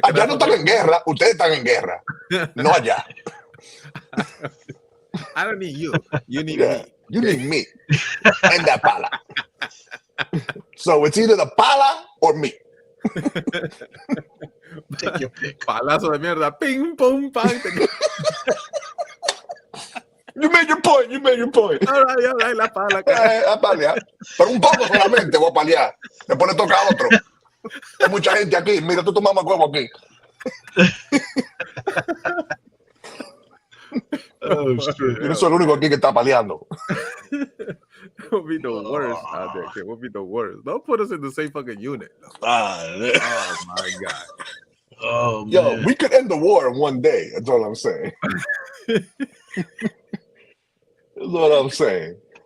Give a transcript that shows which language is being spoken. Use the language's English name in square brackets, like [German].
[Spanish] allá no están en guerra, ustedes están en guerra. No allá. [English] I don't need you. You need me. You need me and that pala. So it's either the pala or me. Take your pick. [Spanish] Palazo de mierda. Ping, pum, pang. [English] You made your point. You made your point. All right, [Spanish] la pala. A palear. Pero un poco solamente voy a palear. Después le toca a otro. Hay mucha gente aquí. Mira tú tu mamá huevo aquí. [English] Oh, shit. [Spanish] Yo no soy el único aquí que está paleando. [English] It would be the worst out there. It would be the worst. Don't put us in the same fucking unit. Ah, Oh my god. Oh, yo, man. we could end the war in one day. That's all I'm saying. That's what I'm saying.